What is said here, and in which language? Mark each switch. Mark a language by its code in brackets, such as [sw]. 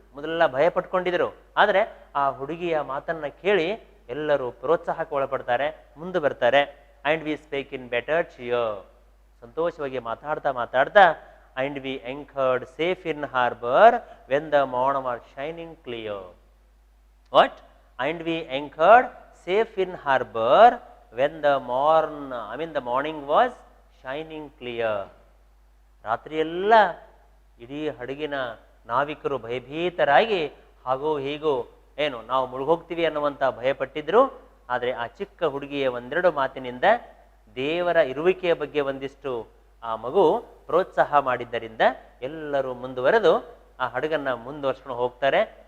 [kn] ಮೊದಲೆಲ್ಲ ಭಯ ಪಟ್ಕೊಂಡಿದ್ರು. ಆದರೆ ಆ ಹುಡುಗಿಯ ಮಾತನ್ನ ಕೇಳಿ ಎಲ್ಲರೂ ಪ್ರೋತ್ಸಾಹಕ್ಕೆ ಒಳಪಡ್ತಾರೆ, ಮುಂದೆ ಬರ್ತಾರೆ. [en] And we spake in better cheer. [kn] ಸಂತೋಷವಾಗಿ ಮಾತಾಡ್ತಾ [en] And we anchored safe in harbour when the morn was shining clear. What? And we anchored safe in harbor when the morning was shining clear. [kn] ರಾತ್ರಿಯೆಲ್ಲ ಇಡೀ ಹಡಗಿನ ನಾವಿಕರು ಭಯಭೀತರಾಗಿ ಹಾಗೋ ಹೀಗೋ ಏನು ನಾವು ಮುಳುಗೋಗ್ತೀವಿ ಅನ್ನುವಂಥ ಭಯಪಟ್ಟಿದ್ರು. ಆದರೆ ಆ ಚಿಕ್ಕ ಹುಡುಗಿಯ ಒಂದೆರಡು ಮಾತಿನಿಂದ ದೇವರ ಇರುವಿಕೆಯ ಬಗ್ಗೆ ಒಂದಿಷ್ಟು ಆ ಮಗು ಪ್ರೋತ್ಸಾಹ ಮಾಡಿದ್ದರಿಂದ ಎಲ್ಲರೂ ಮುಂದುವರೆದು ಆ ಹಡಗನ್ನ ಮುಂದುವರ್ಸ್ಕೊಂಡು ಹೋಗ್ತಾರೆ.